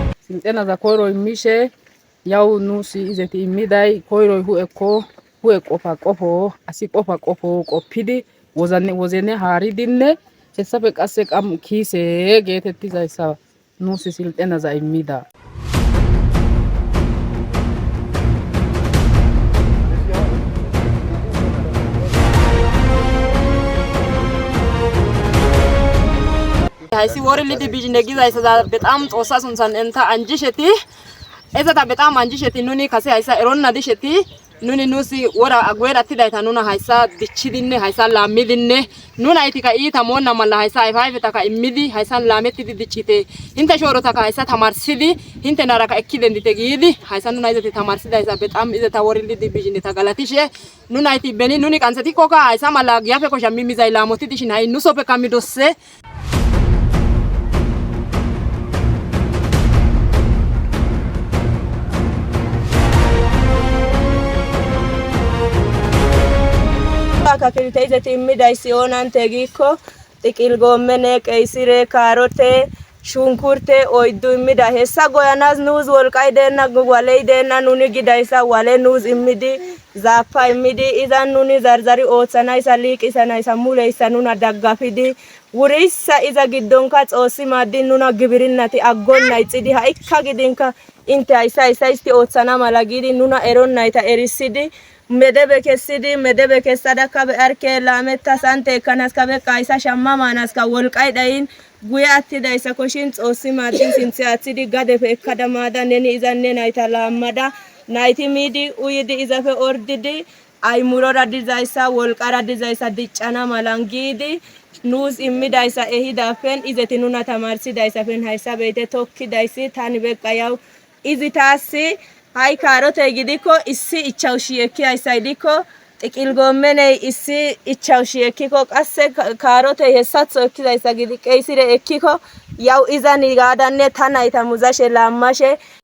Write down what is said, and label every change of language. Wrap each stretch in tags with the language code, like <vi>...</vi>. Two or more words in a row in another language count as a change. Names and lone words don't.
<wal>silxenaza koyro immishe yawu nuusi izeti immiday koyroy hu'e qofa qofo asi qofa qofo qoppidi wozne haaridinne hessafe qasse kiise geetettizayssa nuusi silxenaza immida. hayssi worilidi bijine gizayssa በጣም ጦሳ ሱንሳን እንታ አንጂሸቲ እዘታ በጣም አንጂሸቲ ኑኒ ከሰ hayssa eronna disheti nuni nuusi wora aguerattidayta nuna hayssa dichchidinne hayssa laammidinne nuna itika iita moonna malla hayssa ayfaayfetaka immidi hayssa laamettidi diccite hinte shoorotaka hayssa tamarsidi hinte naraka ekki dendite giidi hayssa nuna izeti tamarsidayssa በጣም izeta worilidi bijineta galatishe nuna iti beni nuni qansetikkoka hayssa malla giyafe ko shammi mizay laamotidishin ha'i nusoppe kammidosse Kakirite izeti immidayssi oonante giikko xiqil goomene qeysire kaarote shunkurte oyddu immida hessa goyanas nuus wolqay deenna waley deenna nuni gidayssa wale nuus immidi zaappa immidi izan nuni zarzari ooththanayssa liiqisanayssa muleyssa nuna daggafidi wurissa iza giddonka xoossi maaddin nuna gibirinnati aggonna ixidi ha'ikka gidinka inte hayssa isti ooththana mala giidi nuna eronnayta erissidi medebe kessidi medebe kessadakka be'arke laametta sante ekkanaska beqqa hayssa shamma maanaska wolqay dhayin guye attidayssa koshin xoossi maaddin sinthe aaththidi gadefe ekkada maada neni izanne nayta laammada nayti miidi uyidi izafe ordidi aymurora dizayssa wolqara dizayssa diccana malan giidi nuus immidayssa ehidafen izeti nuna tamarsidayssafen hayssa beete tokkidayssi tani beqqa yaw izi taassi hay kaarote gidikko issi ichawushi ekki hayssa gidikko xiqil goomeney issi ichawushi ekkiko qasse kaarotey hessatho ekkizayssa gidi qeysire ekkiko yaw izan gaadanne ta nayta muzashe laammashe</wal>